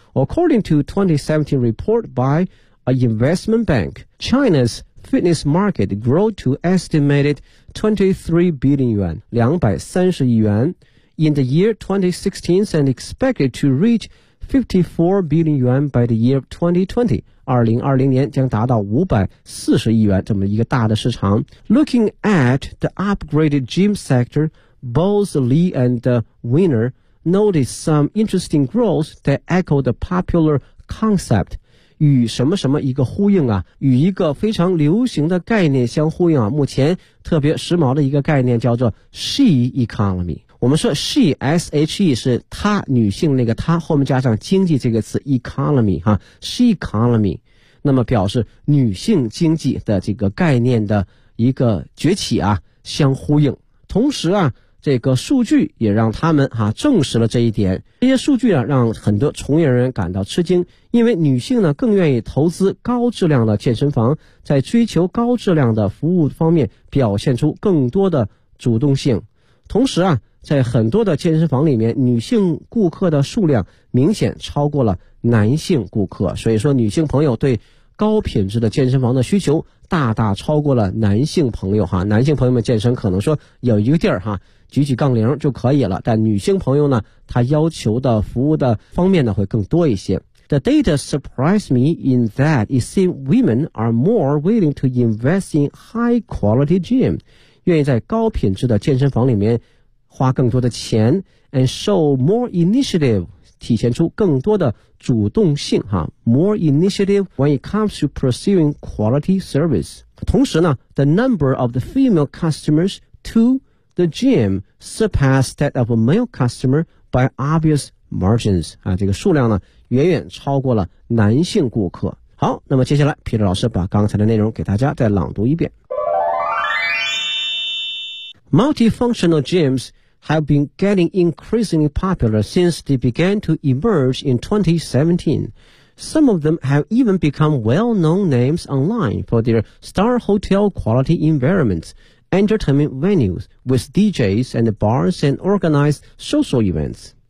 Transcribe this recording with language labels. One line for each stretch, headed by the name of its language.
English: According to 2017 report by an investment bank, China's fitness market grew to estimated 23 billion yuan,
Chinese: 230亿元
English: in the year 2016 and expected to reach 54 billion yuan by the year 2020.
Chinese: 2020年将达到540亿元这么一个大的市场。
English: Looking at the upgraded gym sector,Both Lee and Winner noticed some interesting growth that echoed the popular concept.
Chinese: 与什么什么一个呼应啊，与一个非常流行的概念相呼应啊。目前特别时髦的一个概念叫做 She Economy。我们说 She, S-H-E 是她，女性那个她，后面加上经济这个词 Economy, 哈 She Economy, 那么表示女性经济的这个概念的一个崛起啊，相呼应。同时啊，这个数据也让他们啊证实了这一点。这些数据啊，让很多从业人员感到吃惊，因为女性呢更愿意投资高质量的健身房，在追求高质量的服务方面表现出更多的主动性。同时啊，在很多的健身房里面，女性顾客的数量明显超过了男性顾客，所以说女性朋友对高品质的健身房的需求大大超过了男性朋友哈，男性朋友们健身可能说有一个地儿哈，举举杠铃就可以了，但女性朋友呢，她要求的服务的方面呢会更多一些。
English: The data surprised me in that it seems women are more willing to invest in high quality gym,
Chinese: 愿意在高品质的健身房里面花更多的钱
English: ，and show more initiative.
Chinese: 体现出更多的主动性哈
English: ，more initiative when it comes to pursuing quality service。
Chinese: 同时呢
English: ，the number of the female customers to the gym surpassed that of a male customer by obvious margins。
Chinese: 啊，这个数量呢，远远超过了男性顾客。好，那么接下来 ，Peter 老师把刚才的内容给大家再朗读一遍。
English: Multifunctional gyms. Have been getting increasingly popular since they began to emerge in 2017. Some of them have even become well-known names online for their star hotel quality environments, entertainment venues with DJs and bars and organized social events.